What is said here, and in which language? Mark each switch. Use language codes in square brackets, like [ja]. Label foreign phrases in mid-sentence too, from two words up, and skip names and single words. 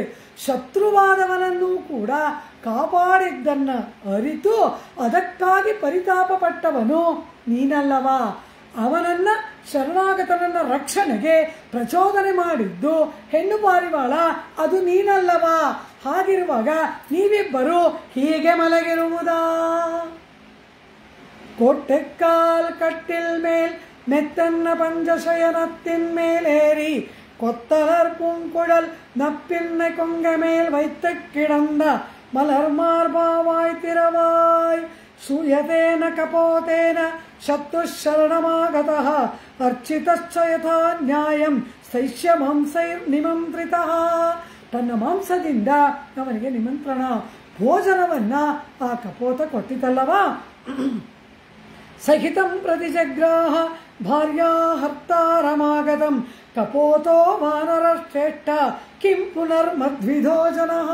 [kn] ಶತ್ರುವಾದವನನ್ನು ಕೂಡ ಕಾಪಾಡಿದ್ದನ್ನು ಅರಿತು ಅದಕ್ಕಾಗಿ ಪರಿತಾಪ ಪಟ್ಟವನು ನೀನಲ್ಲವಾ? ಅವನನ್ನು ಶರಣಾಗತನನ್ನ ರಕ್ಷಣೆಗೆ ಪ್ರಚೋದನೆ ಮಾಡಿದ್ದು ಹೆಣ್ಣು ಪಾರಿವಾಳ, ಅದು ನೀನಲ್ಲವಾ? ಹಾಗಿರುವಾಗ ನೀವಿಬ್ಬರು ಹೀಗೆ ಮಲಗಿರುವುದಾ? [ta] கோட்டைக்கால் கட்டில் மேல் மெத்தன்ன பஞ்சசயனத்தின் மேலேறி கொத்தலர் பூங்குழல் நப்பின்னை கொங்க மேல் வைத்து கிடந்த மலர் மார்பாவாய் திரவாய் [sa] சூயதேன கபோதேன ಶತ್ರುಶರಣಮಾಗತಃ ಅರ್ಚಿತಶ್ಚ ಯಥಾ ನ್ಯಾಯಂ ಸೈಷ್ಯ ಮಾಂಸೈರ್ ನಿಮಂತ್ರಿತಃ. [kn] ತನ್ನ ಮಾಂಸದಿಂದ ಅವನಿಗೆ ನಿಮಂತ್ರಣ, ಭೋಜನವನ್ನ ಆ ಕಪೋತ ಕೊಟ್ಟಿತಲ್ಲವಾ. [sa] ಸಹಿತಂ ಪ್ರತಿಜಗ್ರಾಹ ಭಾರ್ಯಾ ಹರ್ತಾರಮಾಗತಂ ಕಪೋತೋ ವಾನರ ಶ್ರೇಷ್ಠ ಕಿಂ ಪುನರ್ಮದ್ವಿಧೋ ಜನಃ.